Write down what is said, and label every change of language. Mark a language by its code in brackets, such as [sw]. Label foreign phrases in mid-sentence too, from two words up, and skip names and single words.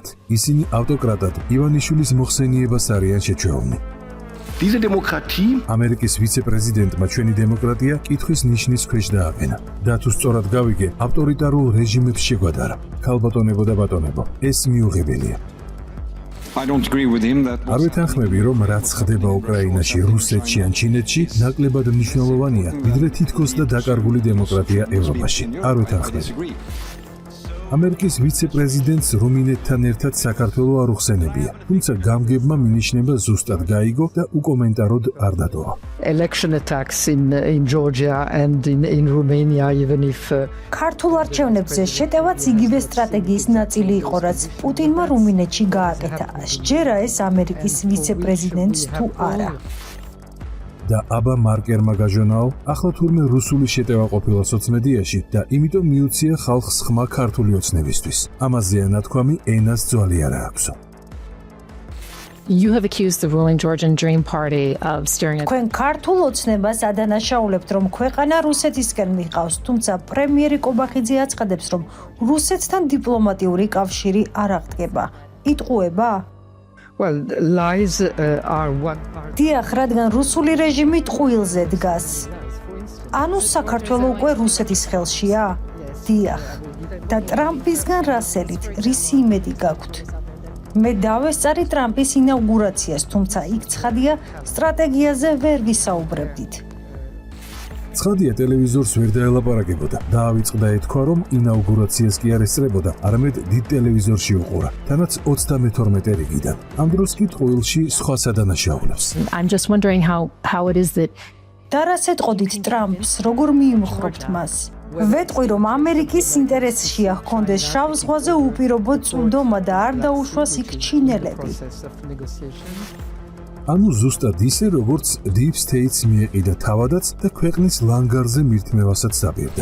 [ka] ისინი ავტოკრატად ივანიშვილის მოხსენიებას არიან შეჩვეულნი. [de] Diese Demokratie [ka] ამერიკის ვიცე-პრეზიდენტმა ჩვენი დემოკრატია კითხვის ნიშნის ქვეშ დააყენა. და თუ სწორად გავიგე, ავტორიტარულ რეჟიმებს შეგვადარა. ქალბატონებო და ბატონებო, ეს მიუღებელია. [en] I don't agree with him that [ka] არ ვეთანხმები, რომ რაც ხდება უკრაინაში, რუსეთში ან ჩინეთში, ნაკლებად მნიშვნელოვანია, ვიდრე თითქოს და დაკარგული დემოკრატია ევროპაში. არ ვეთანხმები. ამერიკის ვიცე-პრეზიდენტს რუმინეთთან ერთად საქართველო არ უხსენებია, თუმცა გამგებმა მინიშნება ზუსტად გაიგო და უკომენტაროდ არ დატოვა. [en] Election attacks in Georgia and in Romania, even if [ka] ქართულ არჩევნებზე შეტევაც იგივე სტრატეგიის ნაწილი იყო, რაც პუტინმა რუმინეთში გააკეთა. სჯერა ეს ამერიკის ვიცე-პრეზიდენტს თუ არა. და აბა მარკერმა გაჟონაო, ახლა თურმე რუსული შეტევა ყოფილა სოციმედიაში და იმიტომ მიუცია ხალხს ხმა ქართული ოცნებისთვის. ამაზეა ნათქვამი, ენას ძვალი არა აქვსო. [en] You have accused the ruling Georgian Dream Party of steering [ka] თქვენ ქართულ ოცნებას ადანაშაულებთ, რომ ქვეყანა რუსეთისკენ მიყავს, თუმცა პრემიერი კობახიძე აცხადებს, რომ რუსეთთან დიპლომატიური კავშირი არ აღდგება. იტყუება? [en] well, lies are one part. [ka] დიახ, რადგან რუსული რეჟიმი ტყუილზე დგას. ანუ საქართველო უკვე რუსეთის ხელშია? დიახ. და ტრამპისგან რასელით, რისი იმედი გაქვთ? მე დავესწარი ტრამპის ინაუგურაციას, თუმცა იქ ცხადია, სტრატეგიაზე ვერ ვისაუბრებდით. ცხადია, ტელევიზორს ვერ დაელაპარაკებოდა. დაავიწყდა ეთქვა, რომ ინაუგურაციას კი არ ესწრებოდა, არამედ დიდ ტელევიზორში უყურა, თანაც 32 რიგიდან. ამ დროს კი ტყუილში სხვა სადანაშაულებს. [en] I'm just wondering how it is that [ka] და რას ეტყოდით ტრამპს, როგორ მიიმხრობთ მას? ვეტყვი, რომ ამერიკის ინტერესშია ჰქონდეს შავ ზღვაზე უპირობო წვდომა და არ დაუშვას იქ ჩინელები. ანუ ზუსტად ისე, როგორც [en] Deep State- [ka] ს მიეყიდა თავადაც და ქვეყნის ლანგარზე მირთმევასაც დაპირდა.